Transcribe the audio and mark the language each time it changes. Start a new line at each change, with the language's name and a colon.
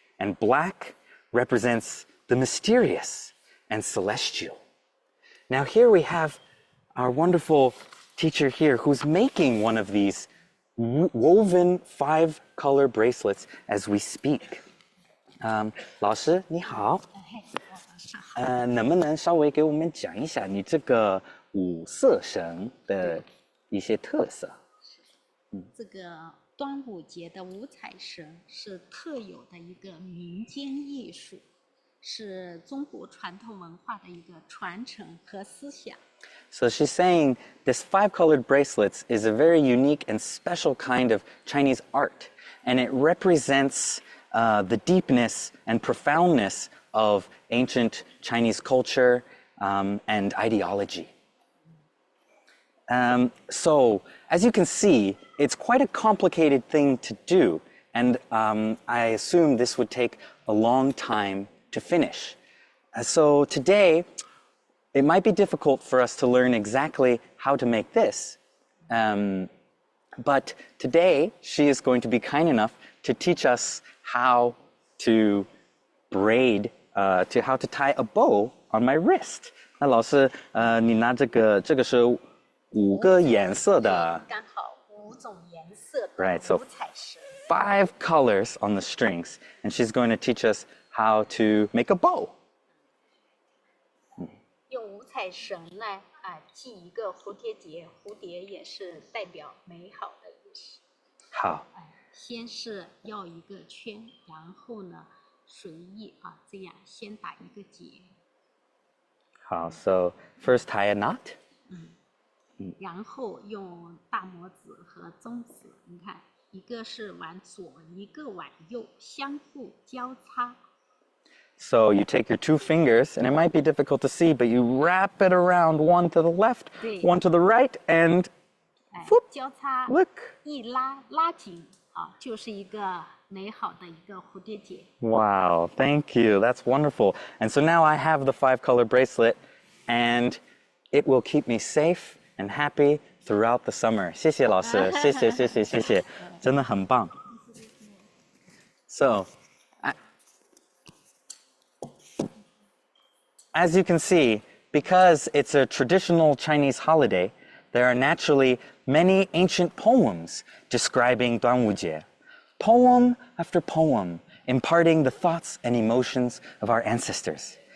English: And black represents the mysterious and celestial. Now here we have our wonderful teacher here who's making one of these woven 5-color bracelets as we speak.
Chinese: 老师你好，能不能稍微给我们讲一下你这个五色绳的一些特色？这个端午节的五彩绳是特有的一个民间艺术，是中国传统文化的一个传承和思想。
English: So she's saying this 5-colored bracelets is a very unique and special kind of Chinese art, and it represents the deepness and profoundness of ancient Chinese culture and ideology. So, as you can see, it's quite a complicated thing to do, and I assume this would take a long time to finish. So today, it might be difficult for us to learn exactly how to make this, but today she is going to be kind enough to teach us how to braid, how to tie a bow on my wrist.
Chinese: 那老师，你拿这个是5个颜色的，刚好5种颜色的
English: Right, so
Chinese: 五彩绳。
English: 5 colors on the strings, and she's going to teach us how to make a bow.
Chinese: 用五彩绳呢，系一个蝴蝶结，蝴蝶也是代表美好的意思。好，先是绕一个圈，然后呢，随意这样先打一个结，好
English: So first tie a knot.
Chinese: 然后用大拇指和中指，你看，一个是往左，一个往右，相互交叉。
English: So you take your 2 fingers, and it might be difficult to see, but you wrap it around, one to the left,
Chinese: 对。
English: one to the right, and
Chinese: 交叉
English: look.
Chinese: 一拉紧，就是一个美好的一个蝴蝶结。
English: Wow, thank you. That's wonderful. And so now I have the 5-color bracelet, and it will keep me safe and happy throughout the summer.
Chinese: 谢谢老师，谢谢，真的很棒。
English: So, as you can see, because it's a traditional Chinese holiday, there are naturally many ancient poems describing 端午节. Poem after poem, imparting the thoughts and emotions of our ancestors.